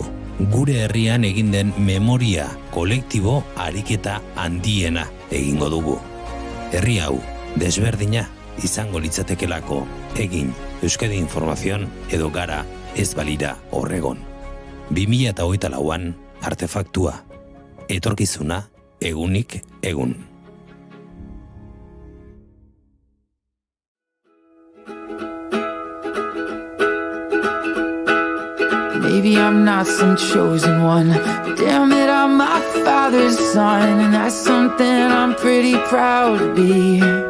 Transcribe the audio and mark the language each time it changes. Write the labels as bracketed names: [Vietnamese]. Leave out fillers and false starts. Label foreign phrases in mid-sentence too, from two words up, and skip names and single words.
[Basque] Gure herrian egin den memoria kolektibo ariketa handiena egingo dugu. Herri hau, desberdina izango litzatekelako egin Euskadi Informazion edo Gara ez balira horregon. 2024an artefaktua, etorkizuna egunik egun. [English] Maybe I'm not some chosen one, but damn it, I'm my father's son, and that's something I'm pretty proud to be.